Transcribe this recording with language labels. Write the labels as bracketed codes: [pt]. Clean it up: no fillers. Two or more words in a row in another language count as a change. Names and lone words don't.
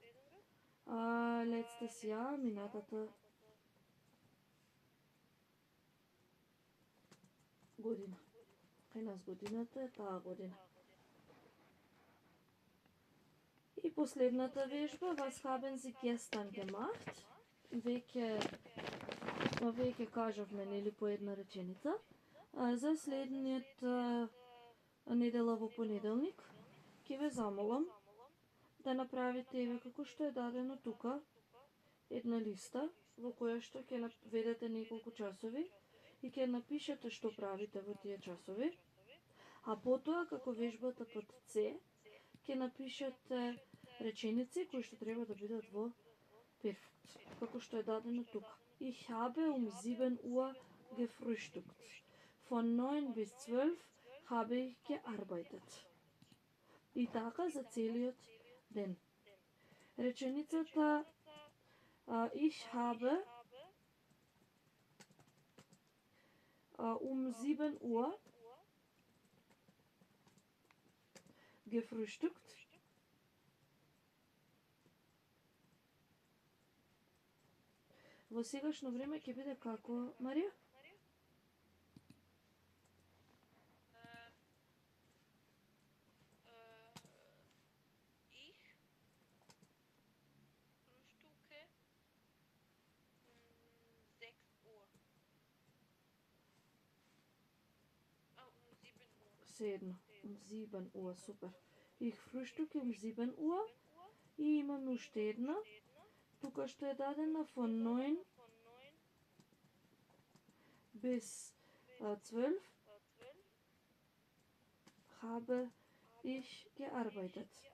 [mk] Лецтес ја, минатата година. Кај нас годината е таа година. И последната вежба, [de] was haben Sie gestern gemacht? [mk] Веќе кажавме, нели, по една реченица. За следниот недела во понеделник, ќе ве замолам да направите еве како што е дадено тука, една листа во која што ќе наведете неколку часови и ќе напишете што правите во тие часови, а потоа како вежбата под С ќе напишете реченици кои што треба да бидат во перфект, како што е дадено тука. [de] Ich habe um 7 Uhr gefrühstückt. Von 9 bis 12 habe ich gearbeitet. [mk] И така за целиот ден. Реченицата [de] ich habe um 7 Uhr gefrühstückt. [mk] Во сегашно време ќе биде како, Марија? [de] Ich frühstücke um 6 Uhr. Um 7 Uhr. Седно, um 7 Uhr, супер. Ich frühstücke um 7 Uhr [mk] и имаме уште една, тука што е дадена [de] von 9 bis 12 habe ich gearbeitet.